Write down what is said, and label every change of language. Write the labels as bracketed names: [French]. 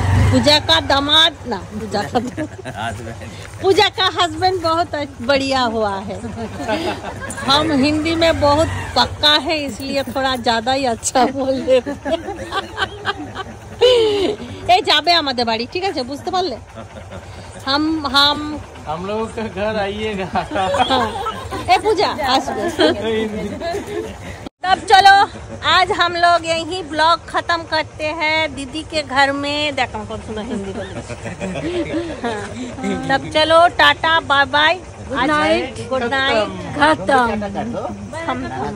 [Hindi] पूजा का दामाद ना, पूजा का हस्बैंड बहुत बढ़िया हुआ है। हम हिंदी में बहुत पक्का है, इसलिए थोड़ा ज्यादा ही अच्छा बोल लेते हैं। [Bangla] এই যাবে আমাদের বাড়ি, ঠিক আছে, বুঝতে পারলে? [Hindi] हम लोगों का घर आइएगा। ए पूजा तब चलो आज हम लोग यही ब्लॉग खत्म करते हैं दीदी के घर में। देखो कौन सुना हिंदी बोले। हाँ। तब चलो tata bye bye, good night, good night, खत्म।